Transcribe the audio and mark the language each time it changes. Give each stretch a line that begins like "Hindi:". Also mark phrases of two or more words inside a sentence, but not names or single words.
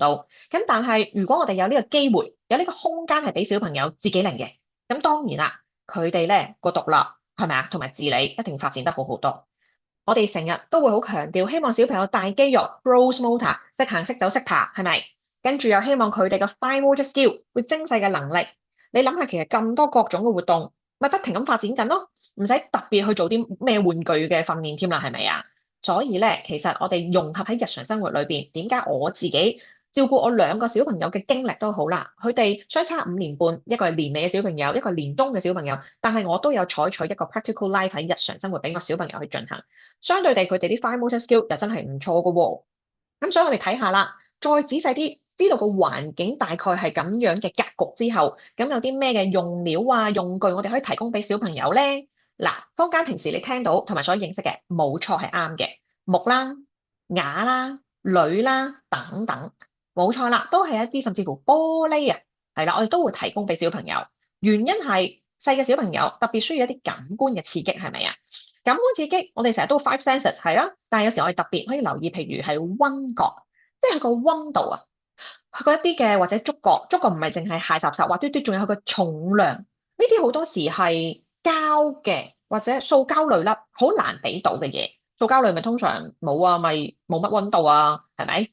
Cantonese: 咁但係如果我哋有呢個機會，有呢個空間係俾小朋友自己嚟嘅，咁當然啦，佢哋咧個獨立係咪啊，同埋自理一定發展得好好多。我哋成日都會好強調，希望小朋友大肌肉
English: gross motor，
Cantonese: 識行識走識爬，係咪？跟住又希望佢哋嘅
English: fine motor skill
Cantonese: 會精細嘅能力。你諗下，其實咁多各種嘅活動，咪不停咁發展緊咯，唔使特別去做啲咩玩具嘅訓練添啦，係咪啊？所以咧，其實我哋融合喺日常生活裏邊，點解我自己照顧我兩個小朋友嘅經歷都好啦，佢哋相差5年半，一個係年尾嘅小朋友，一個係年中嘅小朋友，但係我都有採取一個
English: practical life
Cantonese: 喺日常生活俾個小朋友去進行，相對地佢哋啲
English: fine motor skill
Cantonese: 又真係唔錯㗎喎。咁所以我哋睇下啦，再仔細啲，知道個環境大概係咁樣嘅格局之後，咁有啲咩嘅用料啊、用具，我哋可以提供俾小朋友咧。嗱，坊間平時你聽到同埋所認識嘅，冇錯係啱嘅，木啦、瓦啦、鋁啦等等，冇錯啦，都係一啲甚至乎玻璃啊，係啦，我哋都會提供俾小朋友。原因係細嘅小朋友特別需要一啲感官嘅刺激，係咪啊？感官刺激，我哋成日都
English: five senses
Cantonese: 係啦，但係有時我哋特別可以留意，譬如係溫覺，即係個溫度啊，佢嗰一啲嘅或者觸覺，觸覺唔係淨係鞋雜雜滑嘟嘟，仲有佢個重量，呢啲好多時係膠嘅或者塑膠類粒，好難俾到嘅嘢。塑膠類咪通常冇啊，咪冇乜溫度啊，係咪？